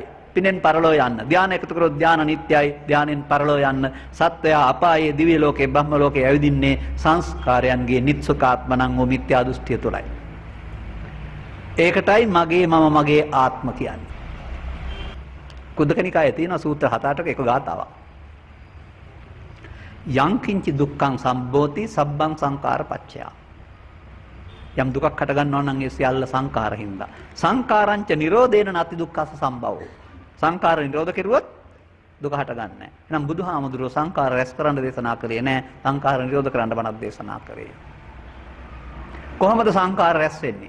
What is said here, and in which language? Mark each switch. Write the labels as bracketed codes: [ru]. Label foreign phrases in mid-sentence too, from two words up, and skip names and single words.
[si] පිනෙන් පරලෝ යන්න. ධාන එකතු කරොත් ධාන නිට්ටයයි. ධානෙන් පරලෝ යන්න. සත්වයා අපායේ දිව්‍ය ලෝකේ බ්‍රහ්ම ලෝකේ ඇවිදින්නේ සංස්කාරයන්ගේ නිත්සුකාත්මනං වූ මිත්‍යා දෘෂ්ටිය තුලයි. ඒකටයි මගේ මම මගේ ආත්ම කියන්නේ. කුද්දකනිකායේ තියෙන සූත්‍ර 7-8ක එක ගාතාවක්. [pi] යං කිංචි දුක්ඛං සම්බෝති සබ්බං සංකාර පච්චයා. [si] යම් දුකක් හට ගන්නවා නම් ඒ සියල්ල සංකාර හින්දා. [pi] සංකාරංච නිරෝධේන නැති දුක්ඛස සම්භවෝ. [si] සංකාර නිරෝධ කෙරුවොත් දුක හට ගන්නෑ නැහැ. එහෙනම් බුදුහාමුදුරුවෝ සංකාර රැස් කරන්න දේශනා කළේ නැහැ. සංකාර නිරෝධ කරන්න බණක් දේශනා කරේ. කොහොමද සංකාර රැස් වෙන්නේ?